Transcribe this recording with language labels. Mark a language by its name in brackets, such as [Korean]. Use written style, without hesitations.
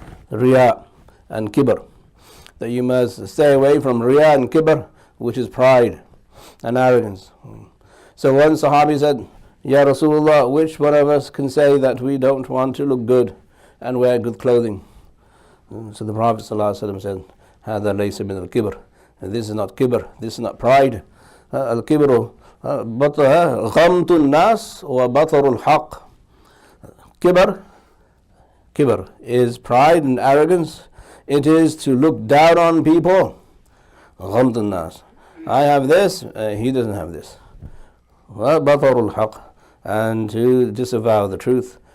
[English] Riya and kibr. That you must stay away from riya and kibr, which is pride and arrogance. So one Sahabi said, Ya Rasulullah, which one of us can say that we don't want to look good and wear good clothing? So the Prophet ﷺ said, [Arabic] هذا ليس من الكبر. [English] This is not kibr, this is not pride. [Arabic] الكبر غمط الناس وبطر الحق. [English] Kibr is pride and arrogance. It is to look down on people. [Arabic] غمط الناس. [English] I have this, he doesn't have this. [Arabic] وبطر الحق. [English] And to disavow the truth